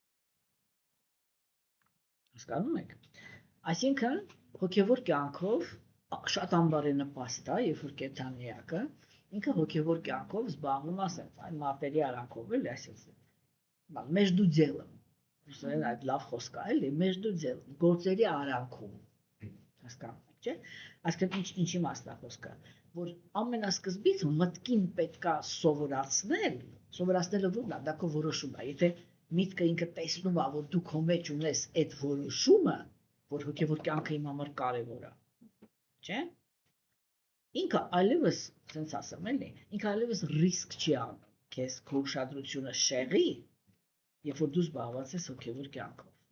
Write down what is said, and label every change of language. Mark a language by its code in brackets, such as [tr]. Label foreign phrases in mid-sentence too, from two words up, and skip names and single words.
[hy] Հասկանում եք։ Այսինքն հոգևոր կյանքով շատ անբարենպաստ է, երբ որ կենթանիակը ինքը հոգևոր կյանքով զբաղվում է այն մատերի արանքով էլ այսպես։ [ru] Между делом։ [hy] Ուսեն այդ լավ խոսք է, էլի, [ru] между делом, [hy] գործերի արանքում։ Հասկանում եք, չէ՞։ Այսինքն ինչի մասն է խոսքը, որ ամենասկզբից մտքին պետքա սովորացնելը ո՞րն է, դա քո որոշումն է։ Եթե միտքը ինքը տեսնում է, որ դու քո մեջ ունես այդ որոշումը, որ հոգևոր կյանքը իմ համար կարևոր է, չէ՞։ Ինքը այլևս, ասենց ասեմ, էլի, ինքը այլևս ռիսկ չի անում, քեզ քո ուշադրությունը շեղի, երբ որ դու զբաղված ես հոգևոր կյանքով։